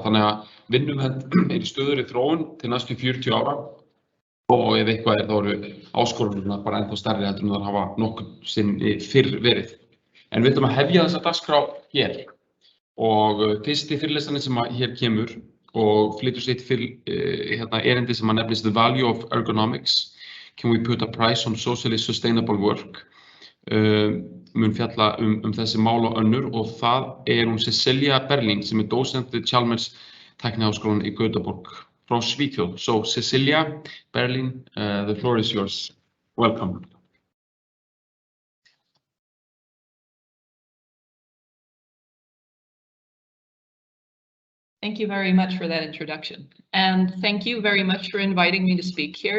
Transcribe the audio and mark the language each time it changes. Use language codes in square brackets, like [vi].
[is] Þannig að Vinnuvernd í stöðugri þróun til næstu 40 ára og ef eitthvað þá eru áskorunirnar bara ennþá stærri heldur en þær hafa nokkuð sinni fyrr verið. En við ætlum að hefja þessa dagskrá hér og fyrsti fyrirlesarinn sem hér kemur og flytur sitt erindi sem nefnist The Value of Ergonomics. [en] Can we put a price on socially sustainable work? [is] Mun fjalla þessi mál og önnur og það hún Cecilia Berlin sem dósent við Chalmers tækniháskólann í Gautaborg frá Svíþjóð. So Cecilia Berlin, the floor is yours. Welcome. Thank you very much for that introduction. And thank you very much for inviting me to speak here.